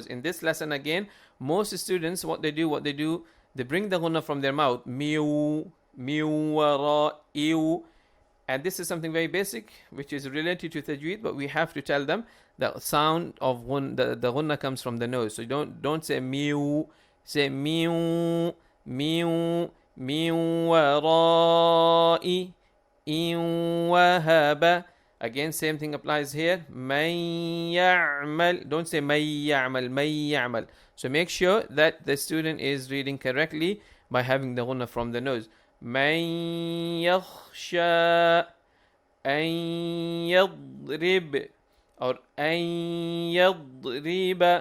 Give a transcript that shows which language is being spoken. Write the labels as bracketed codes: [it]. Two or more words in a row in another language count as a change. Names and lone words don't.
[en] In this lesson again, most students, what they do, they bring the gunna from their mouth, miu, miu, wara, iu. And this is something very basic, which is related to tajweed, but we have to tell them the sound of the gunna comes from the nose. So don't say miu, say miu, miu, [ar] من وراء، إن وهب. [en] Again, same thing applies here. [ar] من يعمل. [en] Don't say [ar] من يعمل، من يعمل. [en] So make sure that the student is reading correctly by having the gunna from the nose. [ar] من يخشى، أن يضرب, or أن يضرب.